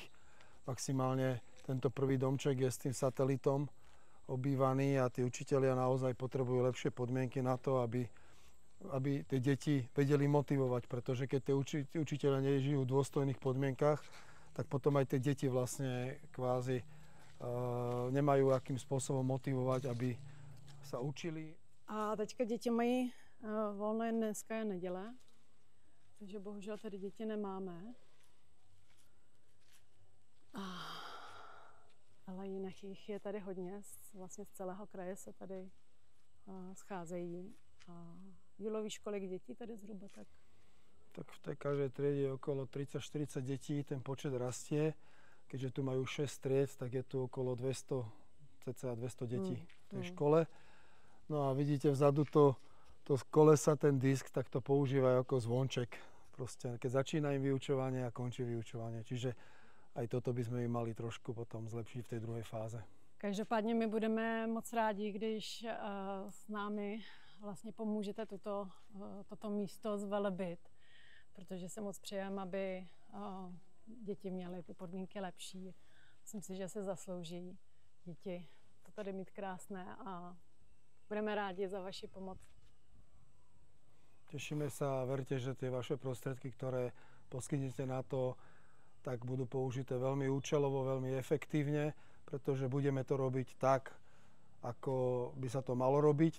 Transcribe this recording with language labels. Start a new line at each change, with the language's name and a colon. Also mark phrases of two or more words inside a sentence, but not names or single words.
Slovak: Maximálne tento prvý domček je s tým satelitom obývaný a tí učitelia naozaj potrebujú lepšie podmienky na to, aby tie deti vedeli motivovať, pretože keď tie učitelia nežijú v dôstojných podmienkach, tak potom aj tie deti vlastne kvázi nemajú akým spôsobom motivovať, aby sa učili.
Czech: A teďka děti mají volné, dneska je neděle, takže bohužel tady děti nemáme. Ale jinak jich je tady hodně, vlastně z celého kraje se tady scházejí. Dílový školik dětí tady zhruba tak?
Slovak: Tak v tej každej triede je okolo 30-40 detí, ten počet rastie. Keďže tu majú 6 tried, tak je tu okolo 200, cca 200 detí v tej škole. No a vidíte vzadu to kolesa, ten disk, tak to používajú ako zvonček. Proste, keď začína im vyučovanie a končí vyučovanie. Čiže aj toto by sme im mali trošku potom zlepšiť v tej druhej fáze.
Czech: Každopádně my budeme moc rádi, když s námi vlastně pomůžete toto místo zvelebit. protože se moc přejeme, aby děti měly ty podmínky lepší. Myslím si, že se zaslouží děti to tady mít krásné a budeme rádi za vaši pomoc.
Slovak: Tešíme sa a verte, že tie vaše prostriedky, ktoré poskytnete na to, tak budú použité veľmi účelovo, veľmi efektívne, pretože budeme to robiť tak, ako by sa to malo robiť.